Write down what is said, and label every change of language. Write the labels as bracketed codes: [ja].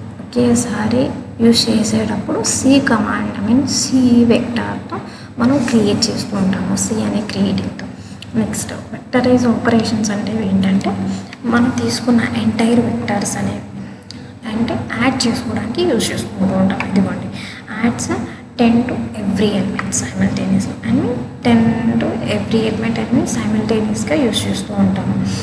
[te] ఒకేసారి యూజ్ చేసేటప్పుడు C command C వెక్టార్తో మనం క్రియేట్ చేస్తూ ఉంటాము, సి అనే క్రియేటింగ్తో. నెక్స్ట్ వెక్టరైజ్ ఆపరేషన్స్ అంటే ఏంటంటే మనం తీసుకున్న ఎంటైర్ వెక్టార్స్ అనేవి యాడ్ చేసుకోవడానికి యూజ్ చేసుకుంటూ ఉంటాం. [en] ఇదిగోండి, adds 10 to every element simultaneously. 10 to every element [te] అనేది సైమల్టేనియస్గా యూజ్ చేస్తూ ఉంటాము.